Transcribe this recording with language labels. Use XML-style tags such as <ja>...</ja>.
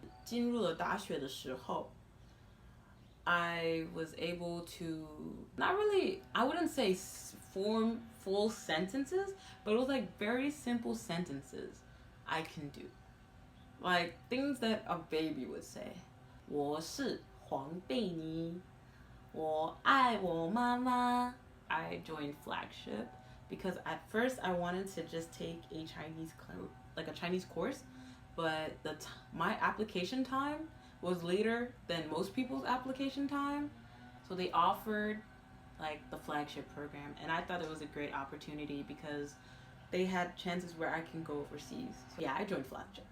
<zh>进入了大学的时候</zh> <en>I was able to, not really, I wouldn't say form full sentences, but it was like very simple sentences I can do. Like things that a baby would say.</en> <zh>我是黄贝妮，我爱我妈妈。</zh> <en>I joined Flagship because at first I wanted to just take a Chinese course, but my application time was later than most people's application time, so they offered like the Flagship program, and I thought it was a great opportunity because they had chances where I can go overseas. So yeah, I joined Flagship.</en>